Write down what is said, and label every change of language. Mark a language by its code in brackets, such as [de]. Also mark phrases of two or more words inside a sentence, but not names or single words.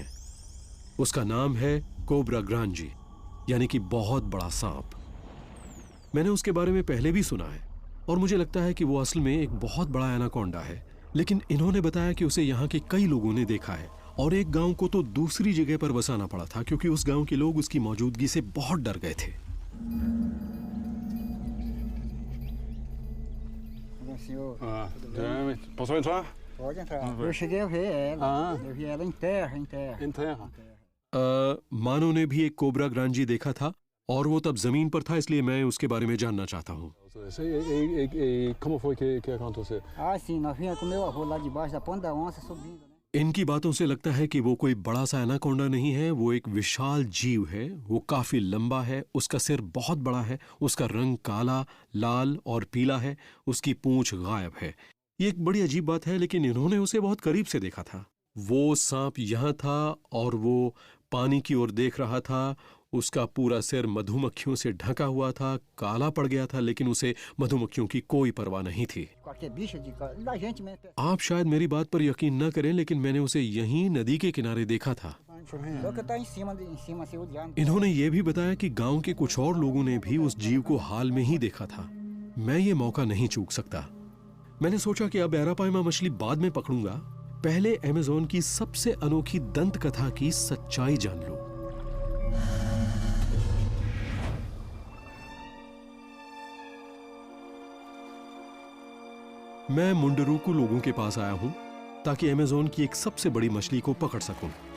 [hi] उसका नाम है [pt] cobra grande, [hi] यानी कि बहुत बड़ा सांप। मैंने उसके बारे में पहले भी सुना है और मुझे लगता है कि वो असल में एक बहुत बड़ा एनाकोंडा है, लेकिन इन्होंने बताया कि उसे यहाँ के कई लोगों ने देखा है और एक गांव को तो दूसरी जगह पर बसाना पड़ा था क्योंकि उस गांव के लोग उसकी मौजूदगी से बहुत डर गए थे। [pt] Posso entrar? Pode entrar. Eu cheguei a ver ela. Eu vi ela em terra. Em terra. [hi] मानो ने भी एक [pt] cobra grande [hi] देखा था और वो तब जमीन पर था, इसलिए मैं उसके बारे में जानना चाहता हूँ। [pt] E como foi que aconteceu? Ah, sim, nós vinha com meu avô lá debaixo da ponta da onça subindo, né? [hi] इनकी बातों से लगता है कि वो कोई बड़ा सा एनाकोंडा नहीं है, वो एक विशाल जीव है। वो काफी लंबा है, उसका सिर बहुत बड़ा है, उसका रंग काला, लाल और पीला है, उसकी पूंछ गायब है। ये एक बड़ी अजीब बात है, लेकिन इन्होंने उसे बहुत करीब से देखा था। वो सांप यहाँ था और वो पानी की ओर देख रहा था। उसका पूरा सिर मधुमक्खियों से ढका हुआ था, काला पड़ गया था, लेकिन उसे मधुमक्खियों की कोई परवाह नहीं थी। [pt] Qualquer bicho da gente mesmo. [hi] आप शायद मेरी बात पर यकीन न करें, लेकिन मैंने उसे यहीं नदी के किनारे देखा था। [pt] Só que tá em cima assim, o diabo. [hi] इन्होंने ये भी बताया कि गांव के कुछ और लोगों ने भी उस जीव को हाल में ही देखा था। मैं ये मौका नहीं चूक सकता। मैंने सोचा कि अब एरापाइमा मछली बाद में पकड़ूंगा, पहले अमेज़न की सबसे अनोखी दंत कथा की सच्चाई जान लो। मैं मुंडरूकू लोगों के पास आया हूं ताकि अमेज़न की एक सबसे बड़ी मछली को पकड़ सकूं।